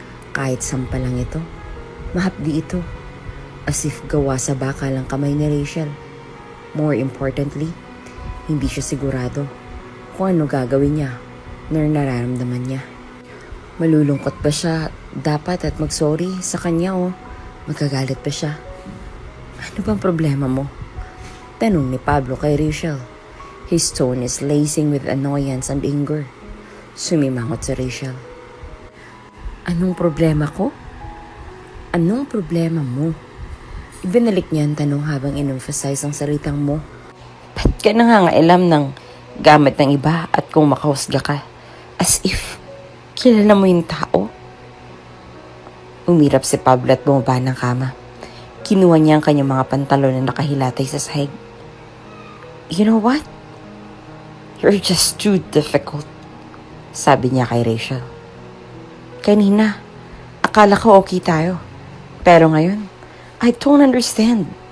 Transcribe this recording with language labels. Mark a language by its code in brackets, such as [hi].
[tl] Kahit sampal lang ito, mahapdi ito. As if gawa sa bakal ang kamay ni Rachel. More importantly, hindi siya sigurado kung ano gagawin niya nor nararamdaman niya. Malulungkot ba siya dapat at mag-sorry sa kanya o magagalit pa siya? Ano bang problema mo? Tanong ni Pablo kay Rachel. [en] His tone is lacing with annoyance and anger. [tl] Sumimangot si Rachel. Anong problema ko? Anong problema mo? Ibinalik niya ang tanong habang in-emphasize ang salitang mo. Ba't ka nangangailam ng gamit ng iba at kung makahusga ka? As if kilala mo yung tao. Umirap si Pablo at bumaba ng kama. Kinuha niya ang kanyang mga pantalon na nakahilatay sa sahig. [en] You know what? You're just too difficult, [tl] sabi niya kay Rachel. Kanina, akala ko okay tayo. Pero ngayon, [en] I don't understand.